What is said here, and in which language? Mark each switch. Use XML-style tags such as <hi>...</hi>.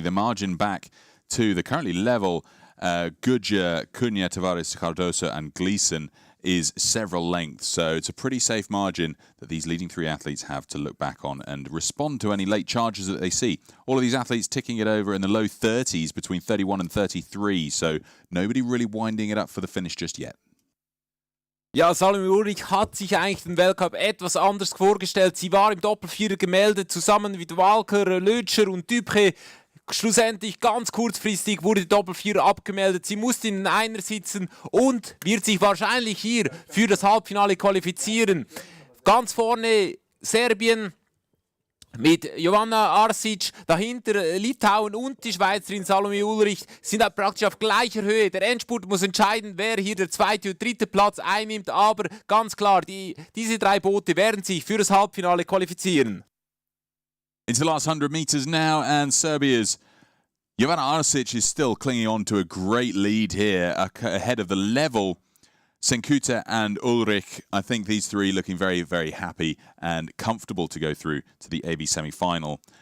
<en>The margin back to the currently level Gudger, Cunha, Tavares, Cardoso and Gleeson is several lengths. So it's a pretty safe margin that these leading 3 athletes have to look back on and respond to any late charges that they see. All of these athletes ticking it over in the low 30s, between 31 and 33. So nobody really winding it up for the finish just yet.</en> <de>Ja, Salome Ulrich hat sich eigentlich den Weltcup etwas anders vorgestellt. Sie war im Doppelvierer gemeldet, zusammen mit Walker, Lötscher und Dupré. Schlussendlich ganz kurzfristig wurde die Doppelvierer abgemeldet. Sie musste in den Einer sitzen und wird sich wahrscheinlich hier für das Halbfinale qualifizieren. Ganz vorne Serbien mit Jovanna Arsic, dahinter Litauen und die Schweizerin Salome Ulrich sind praktisch auf gleicher Höhe. Der Endspurt muss entscheiden, wer hier der zweite und dritte Platz einnimmt, aber ganz klar, diese 3 Boote werden sich für das Halbfinale qualifizieren.</de> <en>Into the last 100 meters now, and Serbia's Jovanna Arsic is still clinging on to a great lead here, ahead of the level Senkuta and Ulrich. I think these 3 looking very, very happy and comfortable to go through to the AB semi-final.</en>